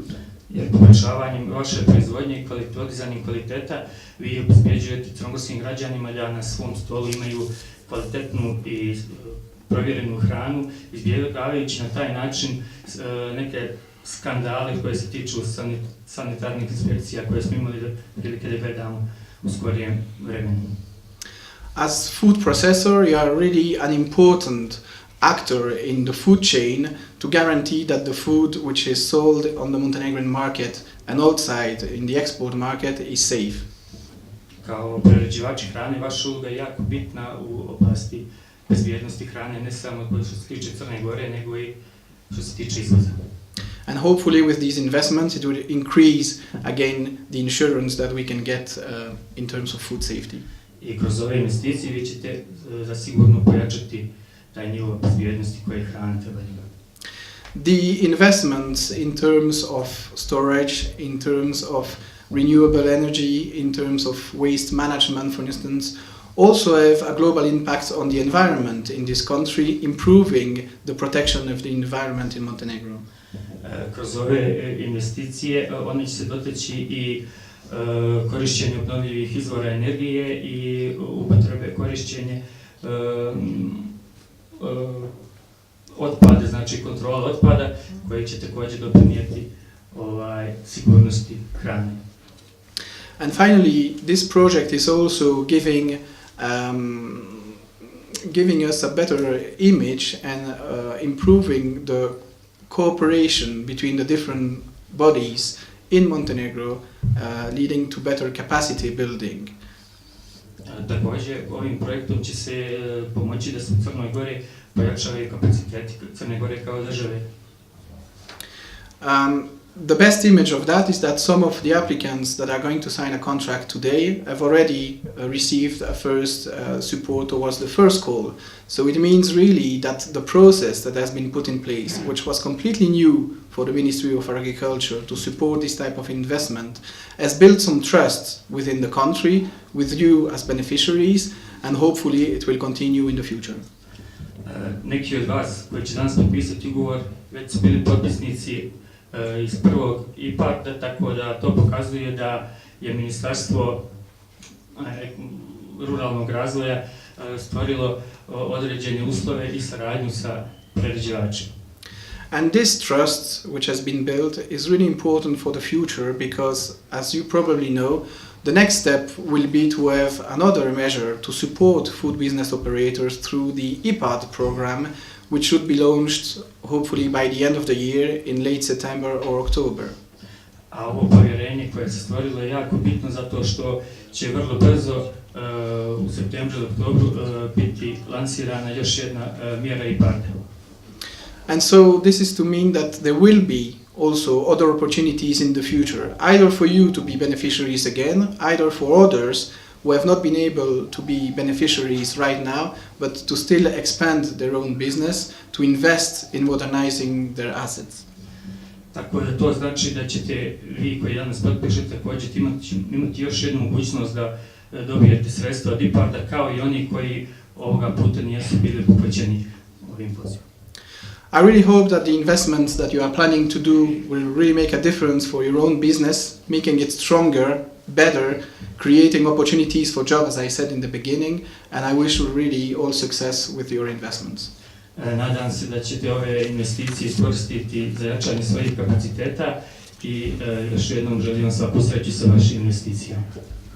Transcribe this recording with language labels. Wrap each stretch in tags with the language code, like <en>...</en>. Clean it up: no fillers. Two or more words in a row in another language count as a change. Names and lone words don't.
<sr>Jer poboljšavanjem vaše proizvodnje i podizanjem kvaliteta vi obezbjeđujete crnogorskim građanima da na svom stolu imaju kvalitetnu i provjerenu hranu, izbjegavajući na taj način neke skandale koje se tiču sanitarnih inspekcija koje smo imali prilike da gledamo u skorijem vremenu.</sr> <en>As food processor, you are really an important actor in the food chain to guarantee that the food which is sold on the Montenegrin market and outside in the export market is safe.</en> <sr>Kao prerađivači hrane, vaša uloga je jako bitna u oblasti bezbjednosti hrane, ne samo što se tiče Crne Gore, nego i što se tiče izvoza.</sr> <en>And hopefully with these investments it will increase again the insurance that we can get in terms of food safety.</en> <sr>I kroz ove investicije vi ćete zasigurno pojačati taj nivo bezbjednosti koje hrana treba imati.</sr> <en>The investments in terms of storage, in terms of renewable energy, in terms of waste management, for instance, also have a global impact on the environment in this country, improving the protection of the environment in Montenegro.</en> <sr>Kroz ove investicije one će se doteći i korišćenje obnovljivih izvora energije i upotrebe korišćenje otpada, znači kontrola otpada, koje će također doprinijeti sigurnosti hrane.</sr> <en>And finally, this project is also giving us a better image and improving the cooperation between the different bodies in Montenegro, leading to better capacity building.</en> <sr>Također, ovim projektom će se pomoći da se u Crnoj Gori pojačavaju kapaciteti Crne Gore kao države.</sr> <en>The best image of that is that some of the applicants that are going to sign a contract today have already received a first support towards the first call. So it means really that the process that has been put in place, which was completely new for the Ministry of Agriculture to support this type of investment, has built some trust within the country, with you as beneficiaries, and hopefully it will continue in the future.</en> <sr>Neki od vas koji će danas potpisati ugovor već su bili potpisnici iz prvog IPARD-a, tako da to pokazuje da je Ministarstvo ruralnog razvoja stvorilo određene uslove i saradnju sa prerađivačima.</sr> <en>And this trust which has been built is really important for the future because, as you probably know, the next step will be to have another measure to support food business operators through the IPARD program, which should be launched hopefully by the end of the year in late September or October.</en> <sr>A ovo povjerenje koje se stvorilo je jako bitno zato što će vrlo brzo u septembru ili oktobru biti lansirana još jedna mjera IPARD-a.</sr> <en>And so this is to mean that there will be also other opportunities in the future, either for you to be beneficiaries again, either for others who have not been able to be beneficiaries right now, but to still expand their own business, to invest in modernizing their assets.</en> <sr>Tako da to znači da ćete vi koji danas potpišete također imati još jednu mogućnost da dobijete sredstva od IPARD-a kao i oni koji ovoga puta nisu bili obuhvaćeni ovim pozivom.</sr> <en>I really hope that the investments that you are planning to do will really make a difference for your own business, making it stronger, better, creating opportunities for jobs, as I said in the beginning, and I wish you really all success with your investments.</en> <sr>Nadam se da ćete ove investicije iskoristiti za jačanje svojih kapaciteta i još jednom želim vam svaku sreću sa vašim investicijama.</sr>